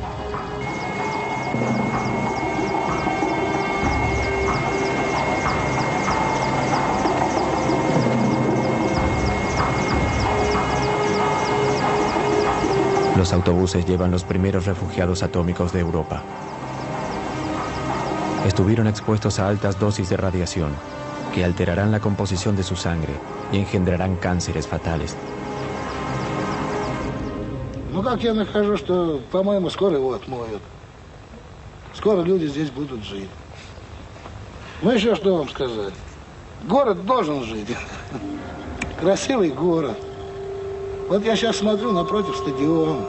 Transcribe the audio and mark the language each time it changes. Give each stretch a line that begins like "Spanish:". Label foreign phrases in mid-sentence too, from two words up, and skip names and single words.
Spanish: Los autobuses llevan los primeros refugiados atómicos de Europa. Estuvieron expuestos a altas dosis de radiación que alterarán la composición de su sangre y engendrarán cánceres fatales.
Russian: Ну как я нахожу, что, по-моему, скоро его отмоют. Скоро люди здесь будут жить. Ну еще что вам сказать? Город должен жить. Красивый город. Вот я сейчас смотрю напротив стадиона.